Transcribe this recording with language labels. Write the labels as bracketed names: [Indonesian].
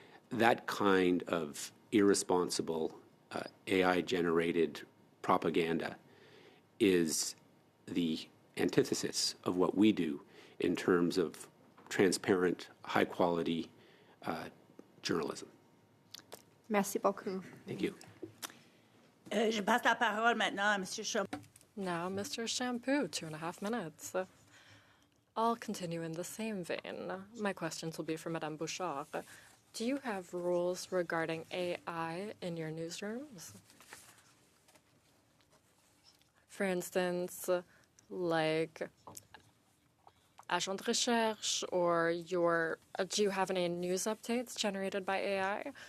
[English] That kind of irresponsible AI-generated propaganda is the antithesis of what we do in terms of transparent, high-quality journalism. [French] Merci beaucoup. [English] Thank you. [French] Je passe la parole maintenant à Monsieur Chaumont. [English] Now, Mr. Shampoo, 2.5 minutes. I'll continue in the same vein. My questions will be for Madame Bouchard. Do you have rules regarding AI in your newsrooms? For instance, like [French] agent de recherche, [English] or do you have any news updates generated by AI?